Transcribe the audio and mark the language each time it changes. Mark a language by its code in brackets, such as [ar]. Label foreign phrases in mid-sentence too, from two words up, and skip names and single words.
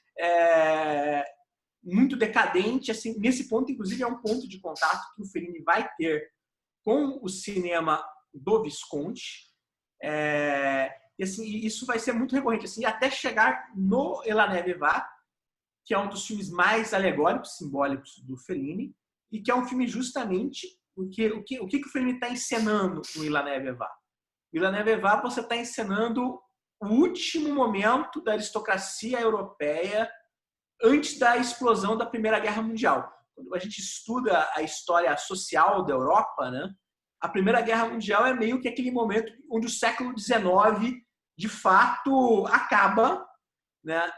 [pt] muito decadente, assim, nesse ponto, inclusive, é um ponto de contato que o Fellini vai ter com o cinema do Visconti, e assim, isso vai ser muito recorrente, assim, até chegar no E La Neve Va, que é um dos filmes mais alegóricos, simbólicos do Fellini, e que é um filme justamente o que o Fellini está encenando no E La Neve Va. No E La Neve Va você está encenando o último momento da aristocracia europeia antes da explosão da Primeira Guerra Mundial. Quando a gente estuda a história social da Europa, né, a Primeira Guerra Mundial é meio que aquele momento onde o século XIX, de fato, acaba, né?